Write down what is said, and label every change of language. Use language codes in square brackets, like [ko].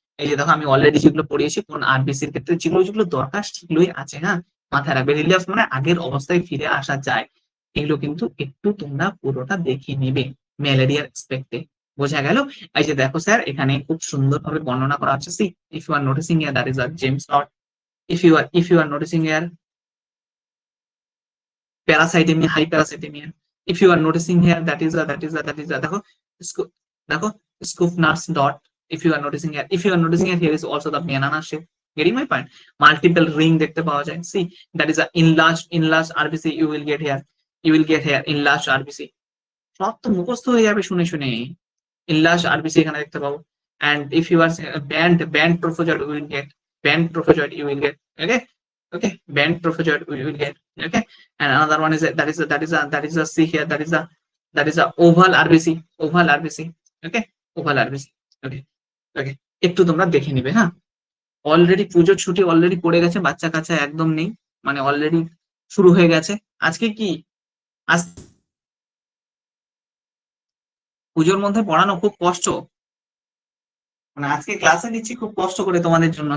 [bn] এই যে দেখো, আমি অলরেডি যেগুলো পড়িয়েছি কোন আরবিসির ক্ষেত্রে যেগুলো যেগুলো দরকার সেগুলোই আছে। হ্যাঁ, মাথায় রাখবে। রিলিয়াস মানে আগের অবস্থায় ফিরে আসা যায়, এগুলো কিন্তু একটু তোমরা পুরোটা দেখে নেবে ম্যালেরিয়ার এসপেক্টে। বোঝা গেল? এই যে দেখো স্যার, এখানে খুব সুন্দরভাবে বর্ণনা করা আছে। [en] See, if you are noticing here, that is a James dot. if you are noticing here parasitemia, hyperasitemia, if you are noticing here, that is a [bn] দেখো দেখো [en] Scoopner's dot. If you are noticing here, here is also the banana shape. Getting my point? [bn] Multiple ring দেখতে পাওয়া যায়। [en] See, that is a enlarged RBC. You will get here enlarged RBC. [bn] সব তো মুখস্থ হয়ে যাবে শুনে শুনে। enlarged RBC এখানে দেখতে পাবো। [en] And if you are band trophozoid, you will get band trophozoid. Okay, band trophozoid you will get. Okay, and another one is that is a see here, that is a oval RBC. Okay, oval RBC. [bn] Okay, একটু তোমরা দেখে নিবে। হ্যাঁ, already পুজোর ছুটি already পড়ে গেছে, বাচ্চা কাচ্চা একদম নেই, মানে অলরেডি শুরু হয়ে গেছে। আজকে কি, আজ পুজোর মধ্যে পড়ানো খুব কষ্ট, মানে আজকে ক্লাসে নিচ্ছি খুব কষ্ট করে তোমাদের জন্য।